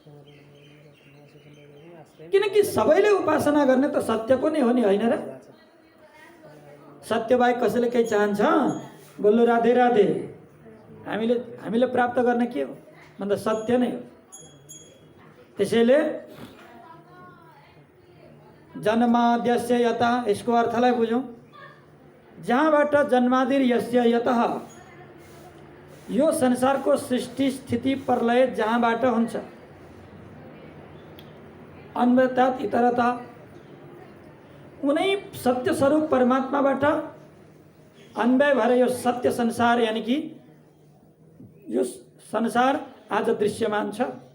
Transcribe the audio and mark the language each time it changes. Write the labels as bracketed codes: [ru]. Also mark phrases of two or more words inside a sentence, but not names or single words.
[ne] किनकि सबैले उपासना गर्ने त सत्यको नै हो नि, होइन र? सत्यबाहेक कसैले केही चाहन्छ? बोल्नु राधे राधे। हामीले प्राप्त गर्ने के हो भन्दा सत्य नै हो। त्यसैले [sa] जन्माद्यस्य यतः, [ne] यसको अर्थलाई बुझौँ। जहाँबाट [sa] जन्मादिर यस्य यतः, [ne] यो संसारको सृष्टि स्थिति प्रलय जहाँबाट हुन्छ, [sa] अन्वयतात इतरता, [ne] उनै सत्य स्वरूप परमात्माबाट अन्वय भएर यो सत्य संसार यानी कि यो संसार आज दृश्यमान छ।